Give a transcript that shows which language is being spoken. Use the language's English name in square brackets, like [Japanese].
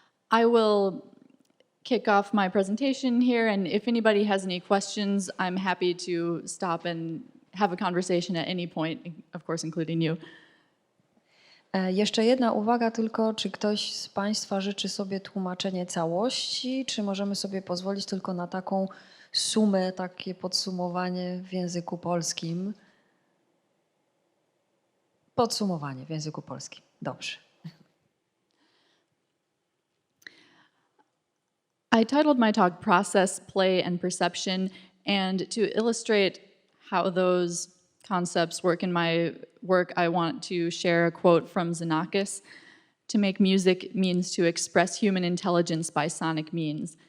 [English] I will kick off my presentation here, and if anybody has any questions, I'm happy to stop and have a conversation at any point, of course, including you. [Polish] Jeszcze jedna uwaga tylko, czy ktoś z Państwa życzy sobie tłumaczenie całości, czy możemy sobie pozwolić tylko na taką sumę, takie podsumowanie w języku polskim? Podsumowanie w języku polskim. Dobrze. [English] I titled my talk Process, Play, and Perception, and to illustrate how those concepts work in my work, I want to share a quote from Xenakis. To make music means to express human intelligence by sonic means.